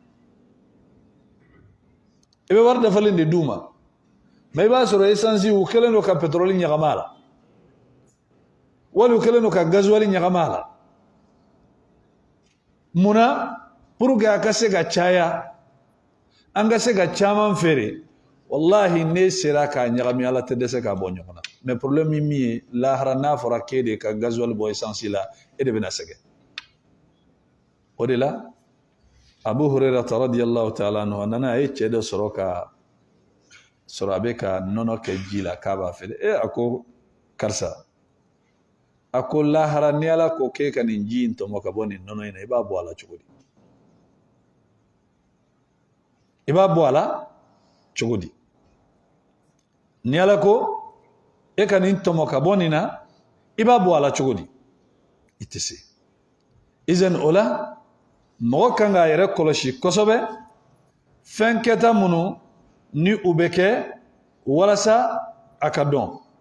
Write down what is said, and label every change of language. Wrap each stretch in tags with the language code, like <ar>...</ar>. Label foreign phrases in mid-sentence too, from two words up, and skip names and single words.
<bm>i bɛ wari dafalen de d'u ma mais i b'a sɔrɔ essence u kɛlen don ka pétrole ɲagama a la wali u kɛlen don ka gasoil ɲagama a la munna</bm> <fr>pour que</fr> <bm>a ka se ka caya an ka se ka caman feere wallahi ne sera k'a ɲagami ala tɛ dɛsɛ k'a bɔ ɲɔgɔn na mais problème min ye lahara n'a fɔra k'e de ka gasoil bɔ essence la e de bɛna sɛgɛn o de la Abu Hurairah</bm> <ar>رضي الله تعالى عنه</ar> <bm>a nana a ye cɛ dɔ sɔrɔ a bɛ ka nɔnɔ kɛ ji la k'a b'a feere a ko karisa a ko lahara ni ala ko k'e ka nin ji in tɔmɔ ka bɔ nin nɔnɔ in na i b'a bɔ a la cogo di i b'a bɔ a la cogo di ni ala ko e ka nin tɔmɔ ka bɔ nin na i b'a bɔ a la cogo di i tɛ se izan o la mɔgɔ kan k'a yɛrɛ kɔlɔsi kosɛbɛ fɛn kɛta minnu ni u bɛ kɛ walasa a ka dɔn</bm>